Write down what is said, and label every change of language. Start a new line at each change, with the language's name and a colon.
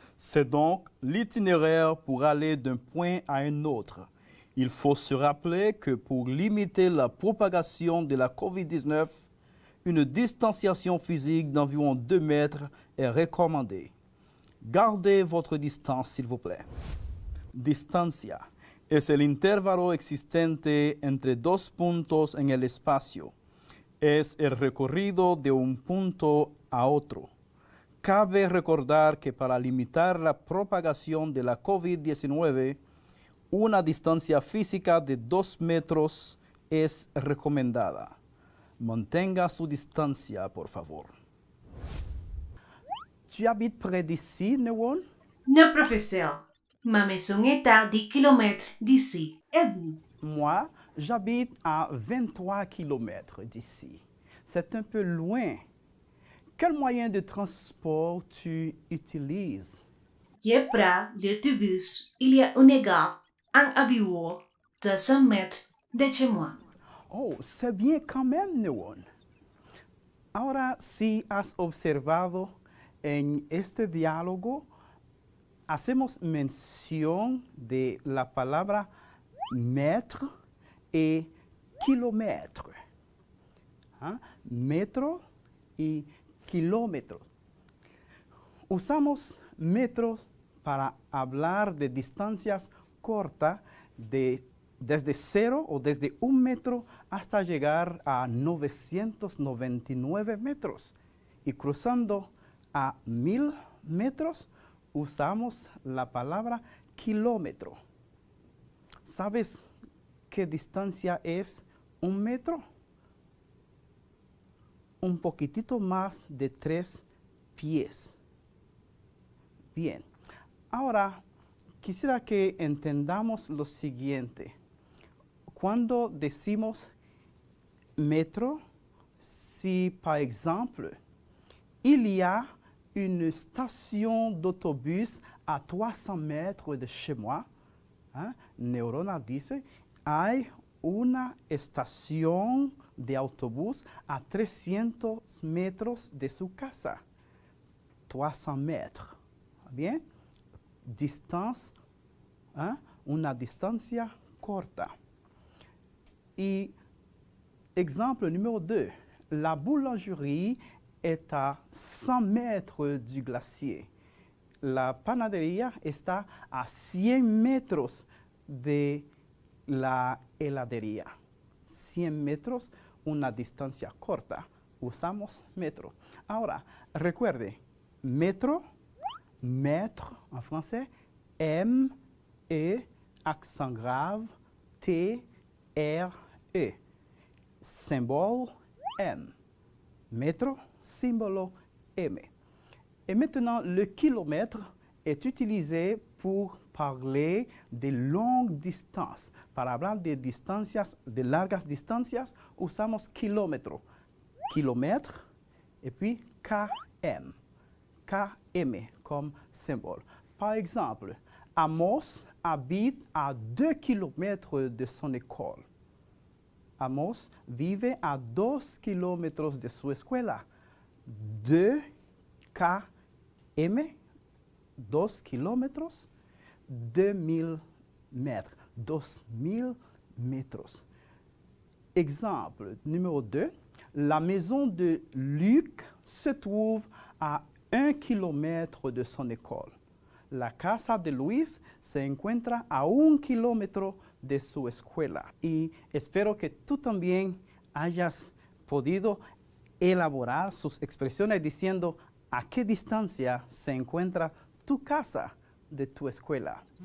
French: C'est donc l'itinéraire pour aller d'un point à un autre. Il faut se rappeler que pour limiter la propagation de la COVID-19, une distanciation physique d'environ 2 mètres est recommandée. Gardez votre distance, s'il vous plaît.
Spanish: Distancia es el intervalo existente entre dos puntos en el espacio. Es el recorrido de un punto a otro. Cabe recordar que para limitar la propagación de la COVID-19, una distancia física de 2 metros es recomendada. Mantenga su distancia, por favor.
French: Tu habites près d'ici, Newon? Non, professeur. Ma maison est à 10 km d'ici. Et vous? Moi, j'habite à 23 km d'ici. C'est un peu loin. Quel moyen de transport tu utilises? Je prends l'autobus. Il y a une gare en avion 200 mètres de chez moi. Oh, c'est bien quand même, Newon.
Spanish: Ahora, si has observado en este diálogo, hacemos mención de la palabra metro y kilómetro. Metro y kilómetro. Usamos metros para hablar de distancias cortas desde 0 o desde 1 metro hasta llegar a 999 metros. Y cruzando a 1000 metros, usamos la palabra kilómetro. ¿Sabes qué distancia es 1 metro? Un poquitito más de 3 pies. Bien. Ahora, quisiera que entendamos lo siguiente. Cuando decimos
French: métro si, par exemple, il y a une station d'autobus à 300 mètres de chez moi.
Spanish: Neurona dice, hay una estación de autobús a 300 metros de su casa.
French: 300 mètres. Bien? Distance,
Spanish: una distancia corta.
French: Y exemple numéro 2, la boulangerie est à 100 mètres du glacier.
Spanish: La panadería está a 100 metros de la heladería. 100 metros, una distancia corta. Usamos metro. Ahora, recuerde, metro,
French: mètre en français,
Spanish: M, E, accent grave, T, R, E.
French: Symbole M. Métro, symbole M. Et maintenant, le kilomètre est utilisé pour parler de longues distances.
Spanish: Para hablar de distancias, de largas distancias, usamos kilómetro.
French: Kilomètre, et puis KM. KM comme symbole. Par exemple, Amos habite à 2 kilomètres de son école.
Spanish: Amos vive a 2 kilómetros de su escuela.
French: 2 km, 2 kilómetros, 2000 mètres, 2000 mètres. Exemple numéro 2, la maison de Luc se trouve à 1 kilomètre de son école.
Spanish: La casa de Luis se encuentra a 1 kilómetro de su escuela. Y espero que tú también hayas podido elaborar sus expresiones diciendo a qué distancia se encuentra tu casa de tu escuela.